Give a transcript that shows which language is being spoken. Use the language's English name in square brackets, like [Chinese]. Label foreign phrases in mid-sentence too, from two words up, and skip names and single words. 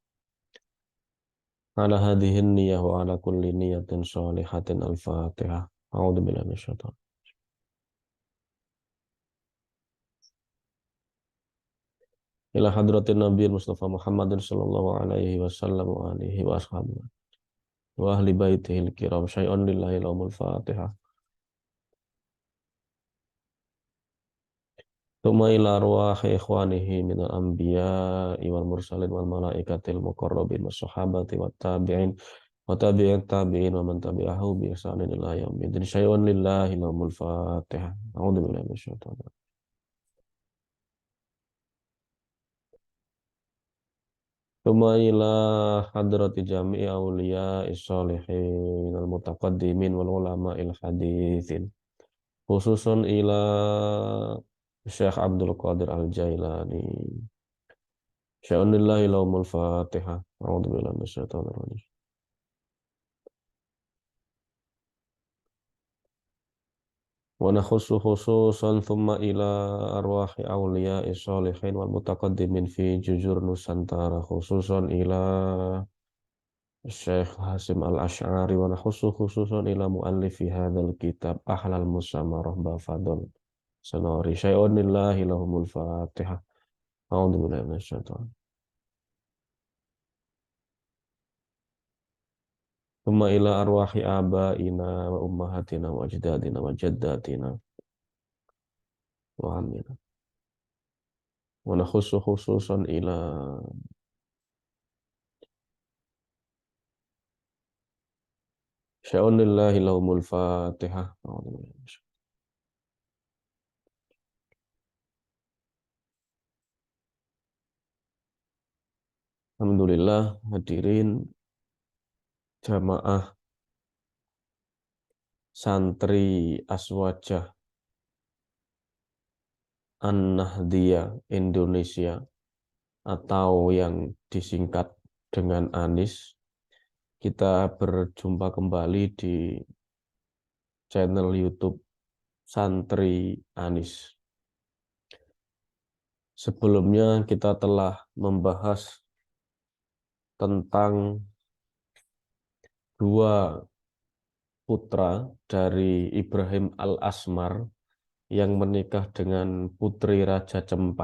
[Arabic] على هذه النية وعلى كل نية صالحة الفاتحة. أعوذ بالله من الشيطان. إلى حضرة النبي المصطفى محمد صلى الله عليه وسلم وآله وأصحابه وأهل بيته الكرام شيء لله لهم الفاتحة. ثم إلى أرواح إخوانه من الأنبياء والمرسلين والملائكة المقربين والصحابة والتابعين وتابعي التابعين ومن تبعه بإحسان إلى يوم الدين. شيء لله لهم الفاتحة أعوذ بالله من الشيطان الرجيم. ثم إلى حضرة جميع أولياء الصالحين المتقدمين والعلماء الحديثين. خصوصا إلى شيخ عبد القادر الجيلاني. شيء لله لهم الفاتحة. أعوذ بالله من الشيطان الرجيم. ونخص خصوصا ثم إلى أرواح أولياء الصالحين والمتقدمين في جزر نوسانتارا خصوصا إلى شيخ هاشم الأشعري ونخص خصوصا إلى مؤلف هذا الكتاب أهل المسامرة بافضل سناري شيء لله لهم الفاتحة. أعوذ بالله من الشيطان. ثم إلى أرواح آبائنا وأمهاتنا وأجدادنا وجداتنا وآمنا. ونخص خصوصا إلى شيء لله لهم الفاتحة. [Indonesian] Alhamdulillah hadirin jamaah santri Aswajah An-Nahdiyah Indonesia atau yang disingkat dengan ANIS. Kita berjumpa kembali di channel YouTube Santri ANIS. Sebelumnya kita telah membahas tentang dua putra dari Ibrahim Al-Asmar yang menikah dengan putri Raja Cempa.